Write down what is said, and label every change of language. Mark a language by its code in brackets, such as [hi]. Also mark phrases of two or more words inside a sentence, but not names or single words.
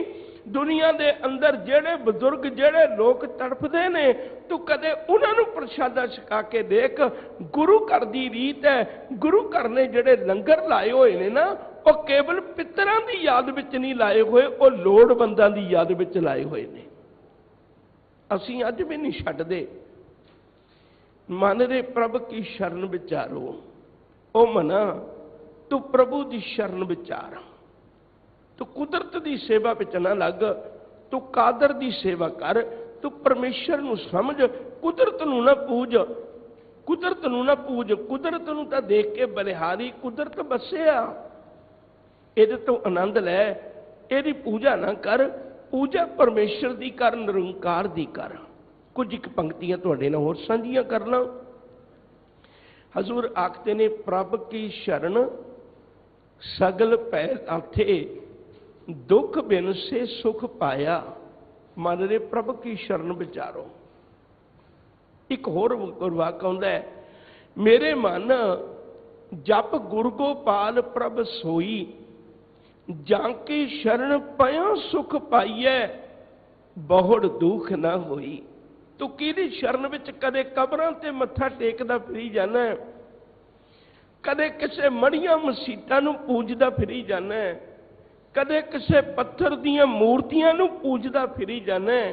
[pa] ਦੁਨੀਆ ਦੇ ਅੰਦਰ ਜਿਹੜੇ ਬਜ਼ੁਰਗ ਜਿਹੜੇ ਲੋਕ ਤੜਫਦੇ ਨੇ, ਤੂੰ ਕਦੇ ਉਨ੍ਹਾਂ ਨੂੰ ਪ੍ਰਸ਼ਾਦਾ ਛਕਾ ਕੇ ਵੇਖ। ਗੁਰੂ ਘਰ ਦੀ ਰੀਤ ਹੈ, ਗੁਰੂ ਘਰ ਨੇ ਜਿਹੜੇ ਲੰਗਰ ਲਾਏ ਹੋਏ ਨੇ ਨਾ, ਉਹ ਕੇਵਲ ਪਿੱਤਰਾਂ ਦੀ ਯਾਦ ਵਿੱਚ ਨਹੀਂ ਲਾਏ ਹੋਏ, ਉਹ ਲੋੜਵੰਦਾਂ ਦੀ ਯਾਦ ਵਿੱਚ ਲਾਏ ਹੋਏ ਨੇ। ਅਸੀਂ ਅੱਜ ਵੀ ਨਹੀਂ ਛੱਡਦੇ। ਮਨ ਦੇ ਪ੍ਰਭ ਕੀ ਸ਼ਰਣ ਵਿਚਾਰੋ, ਓ ਮਨਾ ਤੂੰ ਪ੍ਰਭੂ ਕੀ ਸ਼ਰਣ ਵਿਚਾਰ। ਤੂੰ ਕੁਦਰਤ ਕੀ ਸੇਵਾ ਵਿੱਚ ਨਾ ਲੱਗ, ਤੂੰ ਕਾਦਰ ਕੀ ਸੇਵਾ ਕਰ, ਤੂੰ ਪਰਮੇਸ਼ਰ ਨੂੰ ਸਮਝ, ਕੁਦਰਤ ਨੂੰ ਨਾ ਪੂਜ, ਕੁਦਰਤ ਨੂੰ ਨਾ ਪੂਜ। ਕੁਦਰਤ ਨੂੰ ਤਾਂ ਵੇਖ ਕੇ ਬਲਿਹਾਰੀ ਕੁਦਰਤ ਵਸਿਆ, ਇਹਦੇ ਤੋਂ ਆਨੰਦ ਲੈ, ਇਹਦੀ ਪੂਜਾ ਨਾ ਕਰ। ਪੂਜਾ ਪਰਮੇਸ਼ਰ ਕੀ ਕਰ, ਨਿਰੰਕਾਰ ਕੀ ਕਰ। ਕੁਝ ਇੱਕ ਪੰਕਤੀਆਂ ਤੁਹਾਡੇ ਨਾਲ ਹੋਰ ਸਾਂਝੀਆਂ ਕਰਨਾ। ਹਜ਼ੂਰ ਆਖਦੇ ਨੇ ਪ੍ਰਭ ਕੀ ਸ਼ਰਣ ਸਗਲ ਪੈ ਲਾਥੇ, ਦੁਖ ਬਿਨ ਸੇ ਸੁਖ ਪਾਇਆ। ਮਨ ਰੇ ਪ੍ਰਭ ਕੀ ਸ਼ਰਣ ਵਿਚਾਰੋ। ਇੱਕ ਹੋਰ ਗੁਰਵਾਕ ਆਉਂਦਾ ਹੈ, ਮੇਰੇ ਮਨ ਜਪ ਗੁਰ ਗੋਪਾਲ ਪ੍ਰਭ ਸੋਈ, ਜਾਕੇ ਸ਼ਰਣ ਪਇਆ ਸੁਖ ਪਾਈਐ, ਬਹੁੜ ਦੁਖ ਨਾ ਹੋਈ। ਤੂੰ ਕਿਹਦੀ ਸ਼ਰਣ ਵਿੱਚ ਕਦੇ ਕਬਰਾਂ ਤੇ ਮੱਥਾ ਟੇਕਦਾ ਫਿਰੀ ਜਾਣਾ ਹੈ, ਕਦੇ ਕਿਸੇ ਮੜ੍ਹੀਆਂ ਮਸੀਤਾਂ ਨੂੰ ਪੂਜਦਾ ਫਿਰੀ ਜਾਣਾ ਹੈ, ਕਦੇ ਕਿਸੇ ਪੱਥਰ ਦੀਆਂ ਮੂਰਤੀਆਂ ਨੂੰ ਪੂਜਦਾ ਫਿਰੀ ਜਾਣਾ ਹੈ।